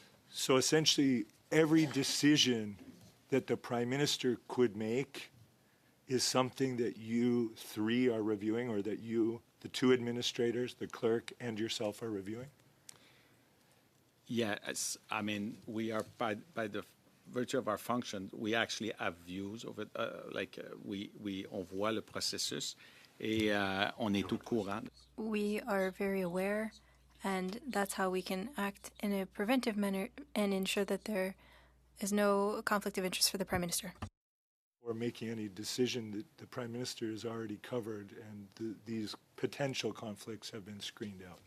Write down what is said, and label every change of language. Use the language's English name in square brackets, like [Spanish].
[English] So essentially, every decision that the Prime Minister could make is something that you three are reviewing, or that you, the two administrators, the clerk, and yourself are reviewing? Yeah, I mean, we are by the virtue of our function, we actually have views of it. [French] On voit le processus et on est au courant. [English] We are very aware, and that's how we can act in a preventive manner and ensure that there is no conflict of interest for the Prime Minister. Or making any decision that the Prime Minister has already covered and these potential conflicts have been screened out.